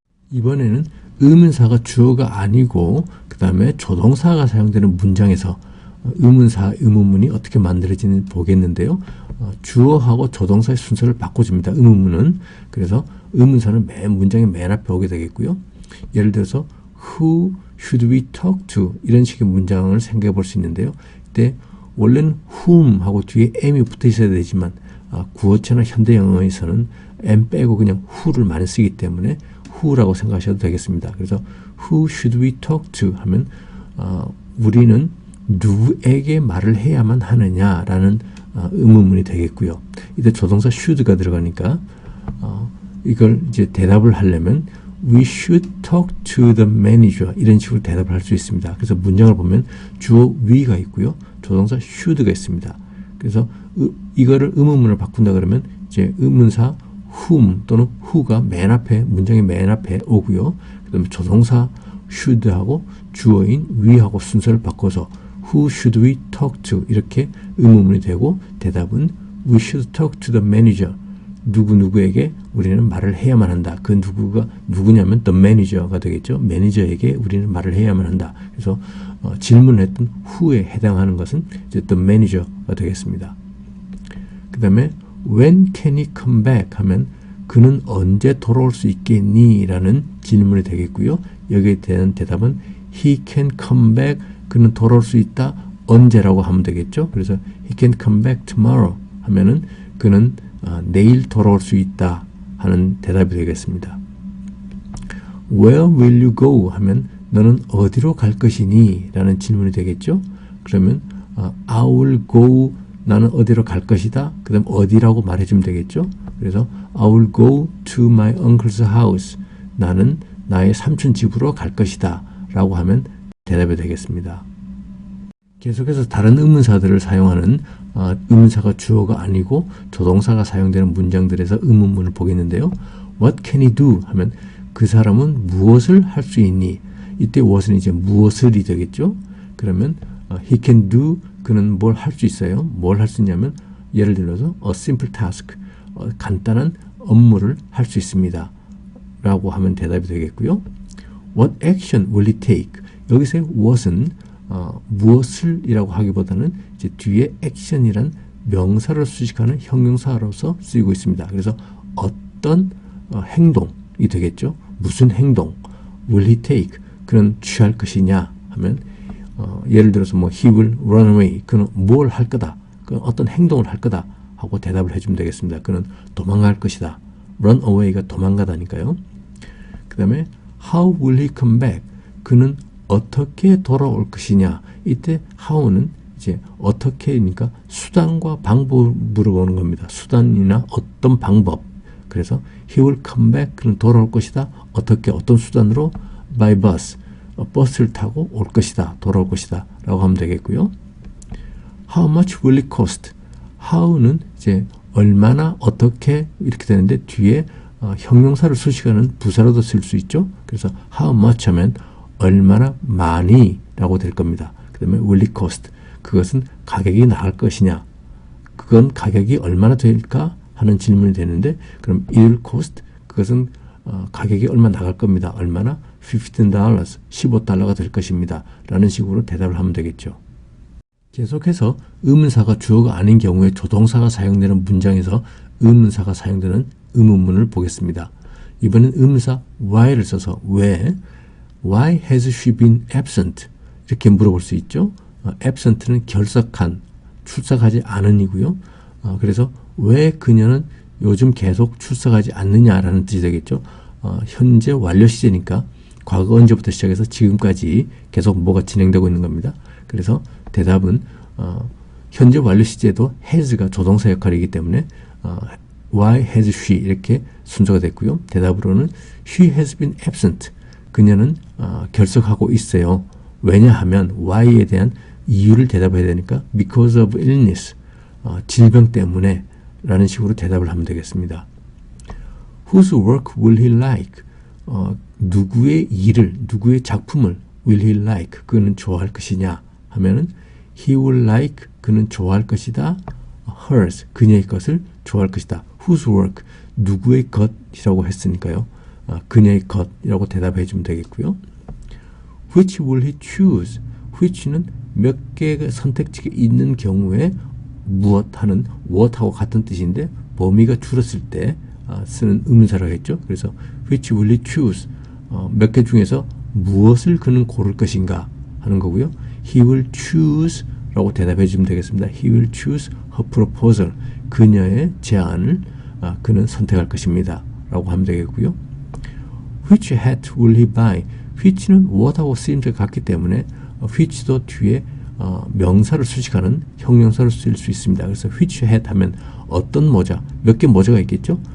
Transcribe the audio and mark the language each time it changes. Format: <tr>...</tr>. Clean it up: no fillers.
<ko>이번에는 의문사가 주어가 아니고 그 다음에 조동사가 사용되는 문장에서 의문사, 의문문이 어떻게 만들어지는지 보겠는데요. 주어하고 조동사의 순서를 바꿔줍니다. 의문문은. 그래서 의문사는 문장의 맨 앞에 오게 되겠고요.</ko> <en>예를 들어서 Who should we talk to?</en> <ko>이런 식의 문장을 생각해 볼 수 있는데요. 이때 원래는 whom 하고 뒤에 am이 붙어 있어야 되지만 구어체나 현대 영어에서는 am 빼고 그냥 who를 많이 쓰기 때문에 who라고 생각하셔도 되겠습니다.</ko> <en>그래서 Who should we talk to?</en> <ko>하면 우리는 누구에게 말을 해야만 하느냐라는 의문문이 되겠고요. 이때 조동사 should가 들어가니까 이걸 이제 대답을 하려면</ko> <en>We should talk to the manager</en> <ko>이런 식으로 대답을 할 수 있습니다. 그래서 문장을 보면 주어 we가 있고요. 조동사 should가 있습니다. 그래서 이거를 의문문을 바꾼다 그러면 이제 의문사 whom 또는 who가 맨 앞에 문장의 맨 앞에 오고요. 그다음에 조동사 should하고 주어인 we하고 순서를 바꿔서</ko> <en>Who should we talk to?</en> <ko>이렇게 의문문이 되고 대답은</ko> <en>We should talk to the manager.</en> <ko>누구누구에게 우리는 말을 해야만 한다. 그 누구가 누구냐면 the manager가 되겠죠. 매니저에게 우리는 말을 해야만 한다. 그래서 질문을 했던 who에 해당하는 것은 이제 the manager가 되겠습니다. 그 다음에</ko> <en>When can he come back?</en> <ko>하면 그는 언제 돌아올 수 있겠니? 라는 질문이 되겠고요. 여기에 대한 대답은</ko> <en>he can come back,</en> <ko>그는 돌아올 수 있다. 언제라고 하면 되겠죠. 그래서</ko> <en>he can come back tomorrow</en> <ko>하면은 그는 내일 돌아올 수 있다 하는 대답이 되겠습니다.</ko> <en>Where will you go?</en> <ko>하면 너는 어디로 갈 것이니? 라는 질문이 되겠죠. 그러면</ko> <en>I will go,</en> <ko>나는 어디로 갈 것이다. 그 다음 어디라고 말해주면 되겠죠. 그래서</ko> <en>I will go to my uncle's house.</en> <ko>나는 나의 삼촌 집으로 갈 것이다. 라고 하면 대답이 되겠습니다. 계속해서 다른 의문사들을 사용하는 의문사가 주어가 아니고 조동사가 사용되는 문장들에서 의문문을 보겠는데요.</ko> <en>What can he do?</en> <ko>하면 그 사람은 무엇을 할 수 있니? 이때 what은 이제 무엇을이 되겠죠. 그러면</ko> <en>he can do,</en> <ko>그는 뭘 할 수 있어요. 뭘 할 수 있냐면 예를 들어서</ko> <en>a simple task,</en> <ko>간단한 업무를 할 수 있습니다. 라고 하면 대답이 되겠고요.</ko> <en>What action will he take?</en> <ko>여기서의 what은 무엇을 이라고 하기보다는 이제 뒤에 action이란 명사를 수식하는 형용사로서 쓰이고 있습니다. 그래서 어떤 행동이 되겠죠. 무슨 행동</ko> <en>will he take?</en> <ko>그는 취할 것이냐 하면 예를 들어서 뭐</ko> <en>he will run away,</en> <ko>그는 뭘 할 거다, 그는 어떤 행동을 할 거다 하고 대답을 해주면 되겠습니다. 그는 도망갈 것이다. run away가 도망가다니까요. 그 다음에</ko> <en>how will he come back?</en> <ko>그는 어떻게 돌아올 것이냐. 이때 how는 이제 어떻게니까 수단과 방법을 물어보는 겁니다. 수단이나 어떤 방법. 그래서</ko> <en>he will come back,</en> <ko>그는 돌아올 것이다. 어떻게, 어떤 수단으로?</ko> <en>by bus,</en> <ko>버스를 타고 올 것이다. 돌아올 것이다. 라고 하면 되겠고요.</ko> <en>how much will it cost?</en> <ko>how는 이제 얼마나, 어떻게 이렇게 되는데 뒤에 형용사를 수식하는 부사로도 쓸 수 있죠. 그래서 how much 하면 얼마나 많이 라고 될 겁니다. 그 다음에</ko> <en>will it cost,</en> <ko>그것은 가격이 나갈 것이냐, 그건 가격이 얼마나 될까 하는 질문이 되는데, 그럼</ko> <en>it will cost,</en> <ko>그것은 가격이 얼마 나갈 겁니다. 얼마나? $15, $15가 될 것입니다. 라는 식으로 대답을 하면 되겠죠. 계속해서 의문사가 주어가 아닌 경우에 조동사가 사용되는 문장에서 의문사가 사용되는 의문문을 보겠습니다. 이번엔 의문사 why를 써서 왜,</ko> <en>why has she been absent?</en> <ko>이렇게 물어볼 수 있죠. absent는 결석한, 출석하지 않은 이고요. 그래서 왜 그녀는 요즘 계속 출석하지 않느냐라는 뜻이 되겠죠. 현재 완료 시제니까 과거 언제부터 시작해서 지금까지 계속 뭐가 진행되고 있는 겁니다. 그래서 대답은 현재 완료 시제도 has가 조동사 역할이기 때문에</ko> <en>why has she</en> <ko>이렇게 순서가 됐고요. 대답으로는</ko> <en>she has been absent.</en> <ko>그녀는 결석하고 있어요. 왜냐하면 why에 대한 이유를 대답해야 되니까</ko> <en>because of illness,</en> <ko>질병 때문에 라는 식으로 대답을 하면 되겠습니다.</ko> <en>Whose work will he like?</en> <ko>누구의 일을, 누구의 작품을</ko> <en>will he like?</en> <ko>그는 좋아할 것이냐 하면은</ko> <en>he will like,</en> <ko>그는 좋아할 것이다. hers, 그녀의 것을 좋아할 것이다.</ko> <en>whose work,</en> <ko>누구의 것이라고 했으니까요. 그녀의 것이라고 대답해 주면 되겠고요.</ko> <en>Which will he choose?</en> <ko>which는 몇 개의 선택지가 있는 경우에 무엇 하는 what하고 같은 뜻인데 범위가 줄었을 때 쓰는 의문사라고 했죠. 그래서</ko> <en>which will he choose?</en> <ko>몇 개 중에서 무엇을 그는 고를 것인가 하는 거고요.</ko> <en>He will choose</en> <ko>라고 대답해 주면 되겠습니다.</ko> <en>He will choose her proposal.</en> <ko>그녀의 제안을 그는 선택할 것입니다. 라고 하면 되겠고요.</ko> <en>Which hat will he buy?</en> <ko>which는 what하고 쓰임새가 같기 때문에 which도 뒤에 명사를 수식하는 형용사를 쓸 수 있습니다. 그래서 which hat 하면 어떤 모자, 몇 개 모자가 있겠죠?</ko>